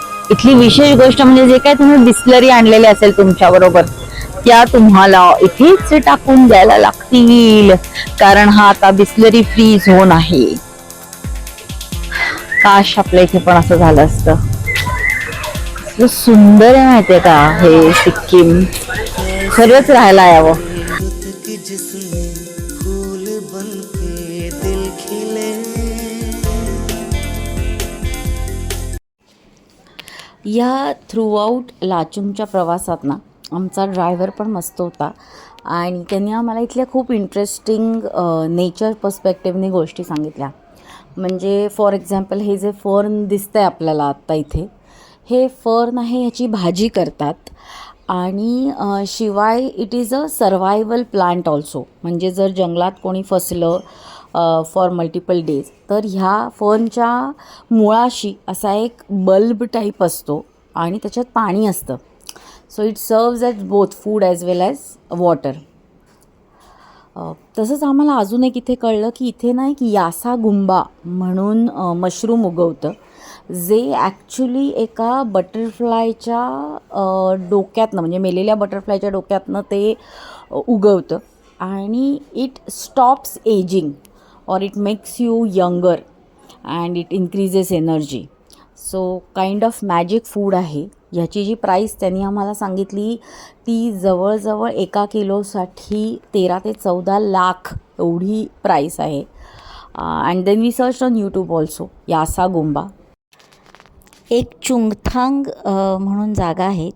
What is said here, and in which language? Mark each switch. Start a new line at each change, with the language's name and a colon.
Marathi: इथली विशेष गोष्ट म्हणजे जे काय तुम्ही बिस्लरी आणलेले असेल तुमच्या बरोबर त्या तुम्हाला इथेच टाकून द्यायला लागतील, कारण हा आता बिस्लरी फ्री झोन आहे. काश आपल्या इथे पण असं झालं असतं. सुंदर आहे माहितीये का हे सिक्कीम. खरंच राहायला यावं.
Hindi: रुत की जिसमें फूल बनके दिल खिले.
Marathi: या थ्रूआउट लाचुंगच्या प्रवासात ना आमचा ड्रायव्हर पण मस्त होता आणि त्यांनी आम्हाला इथल्या खूप इंटरेस्टिंग नेचर पर्स्पेक्टिव्हने गोष्टी सांगितल्या. म्हणजे फॉर एक्झाम्पल हे जे फर्न दिसतं आहे आपल्याला आत्ता इथे, हे फर्न आहे, ह्याची भाजी करतात. आणि शिवाय
English: It is a survival plant also.
Marathi: म्हणजे जर जंगलात कोणी फसलं फॉर मल्टिपल डेज तर ह्या फर्नच्या मुळाशी असा एक बल्ब टाईप असतो आणि त्याच्यात पाणी असतं.
English: So it serves as both food as well as water.
Marathi: तसंच आम्हाला अजून एक इथे कळलं की इथे ना एक यासा गुंबा म्हणून मशरूम उगवतं, जे ॲक्च्युली एका बटरफ्लायच्या डोक्यातनं, म्हणजे मेलेल्या बटरफ्लायच्या डोक्यातनं ते उगवतं.
English: आणि it stops ageing or it makes you younger and it increases energy. So kind of magic food
Marathi: आहे. ह्याची जी प्राईस त्यांनी आम्हाला सांगितली ती जवळजवळ 1 किलोसाठी 13 ते 14 लाख एवढी प्राईस आहे.
English: And then we search on YouTube also Yarsa Gumba.
Marathi: एक चुंगथांग म्हणून जागा आहे.